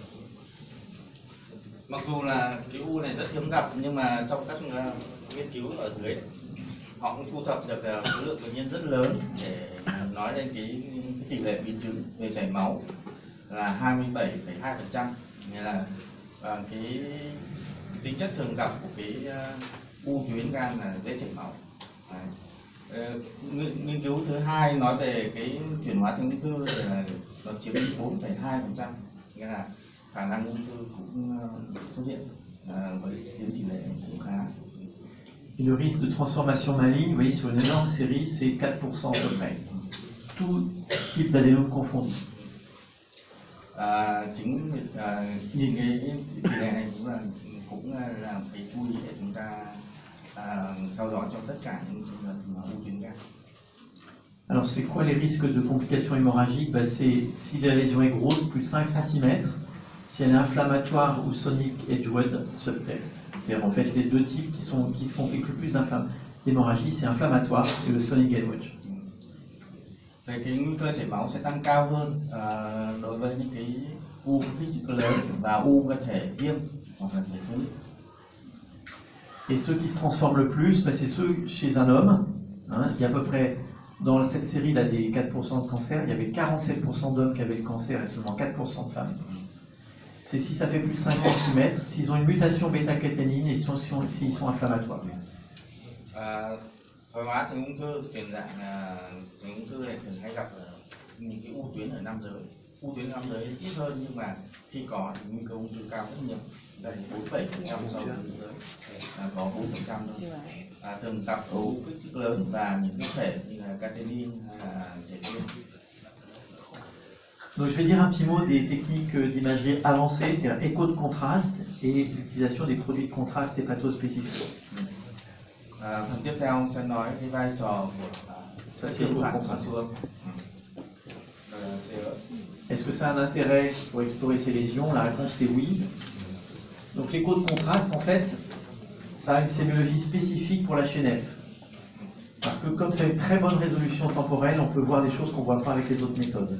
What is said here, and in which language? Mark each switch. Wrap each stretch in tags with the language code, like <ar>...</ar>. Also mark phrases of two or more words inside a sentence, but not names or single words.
<vi>Mặc dù là cái u này rất hiếm gặp, nhưng mà trong các nghiên cứu ở dưới họ cũng thu thập được số lượng bệnh nhân rất lớn để nói lên cái tỷ lệ biến chứng về chảy máu là 27,2%, nghĩa là cái tính chất thường gặp của cái u tuyến gan là dễ chảy máu. Nghiên cứu thứ hai nói về cái chuyển hóa thành ung thư là nó chiếm 4,2%, nghĩa là khả năng ung thư cũng xuất hiện với tiến tỷ lệ cũng khá.</vi> <fr>Et le risque de transformation maligne, vous voyez sur une énorme série, c'est 4% à peu près. Tout type d'adénome confondu.</fr> <vi>Nhìn cái tỷ lệ này cũng là cái chú ý để chúng ta theo dõi cho tất cả những trường hợp u tuyến gan.</vi> <fr>Alors c'est quoi les risques de complications hémorragiques? C'est si la lésion est grosse, plus de 5 cm, si elle est inflammatoire ou sonic Edgewood subtail. C'est-à-dire en fait les deux types qui se compliquent le plus d'hémorragie, c'est inflammatoire et le sonic Edgewood.</fr> <vi>Về cái nguy cơ chảy máu sẽ tăng cao hơn đối với những cái u kích thước lớn và u có thể viêm hoặc là thể sonic.</vi> <fr>Et ceux qui se transforment le plus, c'est ceux chez un homme. Hein, il y a à peu près, dans cette série là, des 4% de cancer, il y avait 47% d'hommes qui avaient le cancer et seulement 4% de femmes. C'est si ça fait plus de 5 cm, s'ils ont une mutation bêta-caténine et s'ils sont inflammatoires.</fr> <vi>Thoái hóa thành ung thư chuyển dạng thành ung thư này thường hay gặp ở những cái u tuyến ở nam giới. U tuyến nam giới ít hơn, nhưng mà khi có thì nguy cơ ung thư cao rất nhiều. Đây 4,7% so với nữ giới, có 4% thôi. Thường gặp ở u kích thước lớn và những cái thể như là caténine hay là thể viêm.</vi> <fr>Donc je vais dire un petit mot des techniques d'imagerie avancée, c'est-à-dire écho de contraste et l'utilisation des produits de contraste hépatospécifiques.</fr> <vi>Phần tiếp theo sẽ nói cái vai trò của</vi> <fr>écho de contraste. Est-ce que ça a un intérêt pour explorer ces lésions? La réponse est oui. Donc l'écho de contraste, en fait, ça a une sémiologie spécifique pour la HNF. Parce que comme ça a une très bonne résolution temporelle, on peut voir des choses qu'on ne voit pas avec les autres méthodes.</fr>